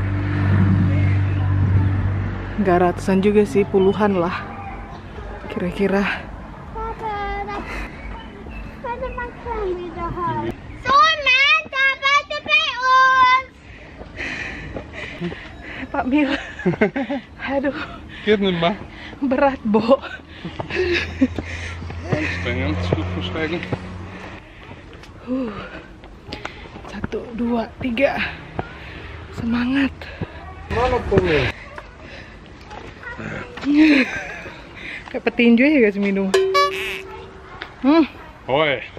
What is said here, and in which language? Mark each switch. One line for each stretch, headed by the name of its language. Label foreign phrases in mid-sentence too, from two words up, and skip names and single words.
Indonesian: Nggak ratusan juga sih, puluhan lah kira-kira. Pak Mil, aduh,
German: geht nicht mehr.
Indonesian: berat, Bo.
German: Anstrengend, Stufen steigen.
Indonesian: 1, 2, 3. Semangat. Kayak petinju ya guys minum. Hoi.